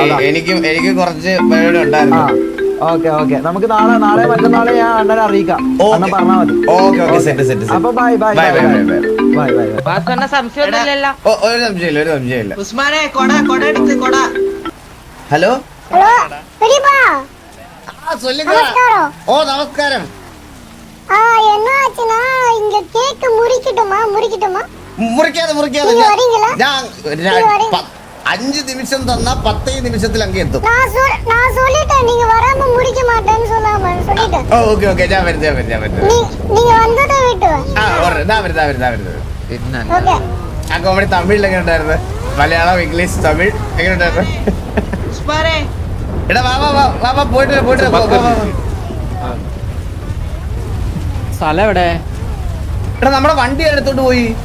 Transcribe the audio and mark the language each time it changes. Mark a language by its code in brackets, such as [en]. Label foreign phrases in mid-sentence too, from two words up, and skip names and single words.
[ml] എനിക്കും കുറച്ച് പരിപാടി ഉണ്ടായിരുന്നു ഓക്കെ നമുക്ക് നാളെ മറ്റന്നാളെ ഞാൻ അണ്ണനെ അറിയിക്കാം അണ്ണൻ പറഞ്ഞാ മതി ഓക്കെ സെറ്റ് അപ്പൊ ബൈ സംശയമൊന്നുമില്ലല്ലോ ഒരു സംശയമില്ല ഉസ്മാനെ കൊട എടുത്ത് കൊട ഹലോ [ta] பெரியப்பா சொல்லுங்க ஓ நமஸ்காரம் என்ன ஆச்சுன்னா இங்க கேக் முறிக்கட்டுமா [ml] മുറിക്കാതെ [ta] நீங்க வரீங்களா [ml] ഞാൻ 5 നിമിഷം തന്നാ 10 നിമിഷത്തിൽ അങ്ങ് എത്തും [ta] நான் சொல்லிட்டேன் நீங்க வராம முறிக்க மாட்டேன்னு சொல்லிட்டேன் [ml] ഓക്കെ ഞാൻ വരുന്നത് [ta] நீங்க வந்ததை விட்டு [ml] വരുന്നത് പിന്നെ [ta] ஓகே [ml] ആ കോമഡി തമിഴിലൊക്കെ ഉണ്ടായിരുന്നു മലയാളം ഇംഗ്ലീഷ് തമിഴ് എങ്ങനെ ഉണ്ടായിരുന്നു എടാ വാ പോയിട്ട് സ്ഥലം എവിടെ എടാ നമ്മുടെ വണ്ടി എടുത്തോണ്ട് പോയി